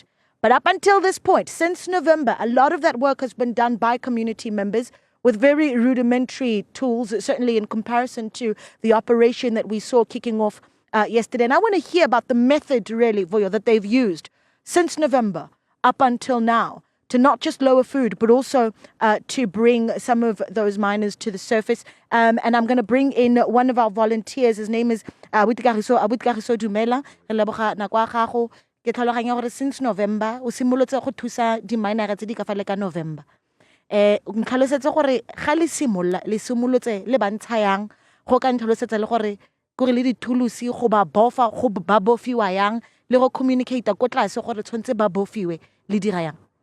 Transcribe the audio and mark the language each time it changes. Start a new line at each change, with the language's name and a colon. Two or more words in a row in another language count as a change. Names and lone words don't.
English: But up until this point, since November, a lot of that work has been done by community members with very rudimentary tools, certainly in comparison to the operation that we saw kicking off yesterday. And I want to hear about the method, really, Vuyo, that they've used since November up until now to not just lower food, but also to bring some of those miners to the surface. And I'm going to bring in one of our volunteers. His name is Abutkagiso Dumela.
Tswana: Ke tlhaloganya gore
English: since November
Tswana: o simolotse go thusa di miners tse di ka fale ka November. Ntlhalosetse gore ga le simolotse le bantsha yang go ka ntlhalosetsa le gore le dithulusi go ba bofa go ba bofiwa yang le go communicate ko tlase gore tshwantse ba bofiwe le dira yang.